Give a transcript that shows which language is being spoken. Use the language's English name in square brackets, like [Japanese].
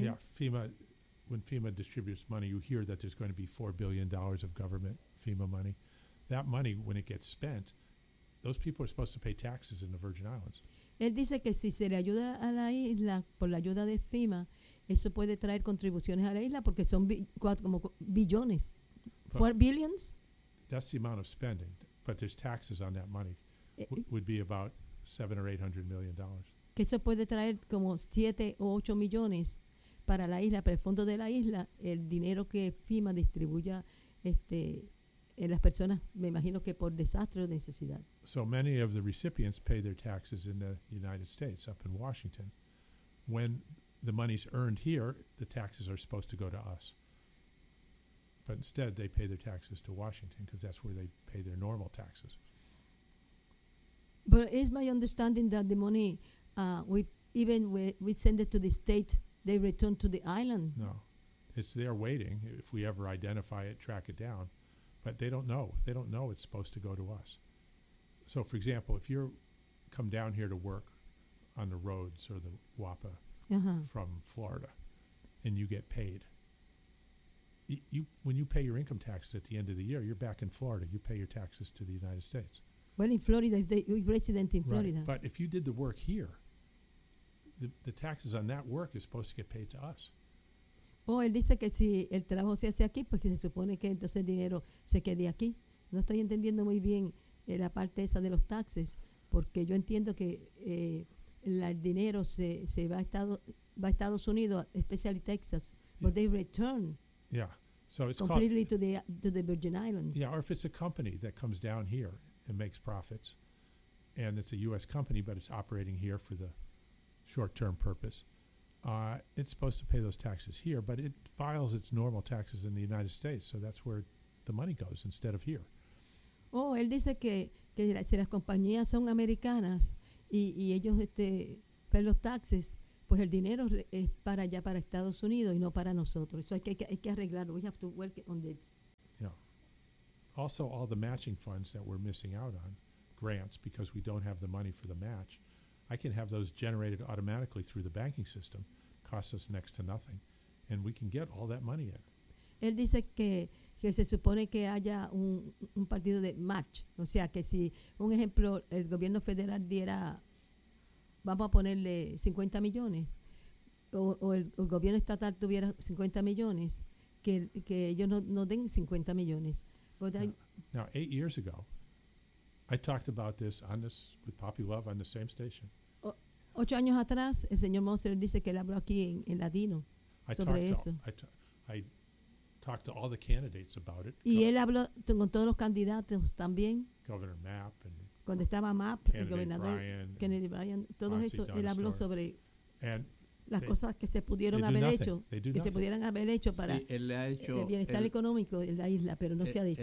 [English] Yeah, FEMA, when FEMA distributes money, you hear that there's going to be $4 billion of government FEMA money. That money, when it gets spent, those people are supposed to pay taxes in the Virgin Islands. [Spanish] Él dice que si se le ayuda a la isla por la ayuda de FEMA, eso puede traer contribuciones a la isla porque son billones. [English] ¿Four billions? That's the amount of spending. But there's taxes on that money. Would be about $700 or $800 million. [Spanish] Que eso puede traer como 7 o 8 millones para la isla, para el fondo de la isla, el dinero que FEMA distribuya en las personas, me imagino que por desastre o necesidad. [English] So many of the recipients pay their taxes in the United States, up in Washington. When the money's earned here, the taxes are supposed to go to us. But instead, they pay their taxes to Washington because that's where they pay their normal taxes. But is my understanding that the money, we send it to the state, they return to the island? No. It's there waiting if we ever identify it, track it down. But they don't know. They don't know it's supposed to go to us. So, for example, if you come down here to work on the roads or the WAPA from Florida and you get paid, when you pay your income taxes at the end of the year, you're back in Florida. You pay your taxes to the United States. Well, in Florida, if you're resident in Florida. Right. But if you did the work here, the taxes on that work is supposed to get paid to us. [Spanish] Oh, él dice que si el trabajo se hace aquí, pues que se supone que entonces el dinero se quede aquí. No estoy entendiendo muy bien la parte esa de los taxes, porque yo entiendo que el dinero se va a Estados Unidos, [English] especially Texas, but they return. Yeah, so it's completely to the Virgin Islands. Yeah, or if it's a company that comes down here and makes profits, and it's a U.S. company, but it's operating here for the short-term purpose, it's supposed to pay those taxes here, but it files its normal taxes in the United States, so that's where the money goes instead of here. [Spanish] Oh, él dice que si las compañías son americanas y ellos pagan los taxes, pues el dinero es para allá, para Estados Unidos, y no para nosotros. Eso hay que arreglarlo. [English] We have to work on this. Yeah. Also, all the matching funds that we're missing out on, grants, because we don't have the money for the match, I can have those generated automatically through the banking system, cost us next to nothing, and we can get all that money in. [Spanish] Él dice que se supone que haya un partido de match. O sea, que si, un ejemplo, el gobierno federal diera... Vamos a ponerle 50 millones. o el gobierno estatal tuviera 50 millones, que ellos no den 50 millones. [English] Now, 8 years ago, I talked about this on this with Poppy Love on the same station. [Spanish] 8 años atrás, el señor Moser dice que él habló aquí en Latino sobre eso. [English] I talked to all the candidates about it. [Spanish] Y él habló con todos los candidatos también. [English] Governor Mapp. [Spanish] Cuando estaba Mapp, el gobernador, Kennedy Bryan, todo eso, él habló sobre las cosas que se pudieron haber hecho, que se pudieran haber hecho para el bienestar económico de la isla, pero no se ha dicho.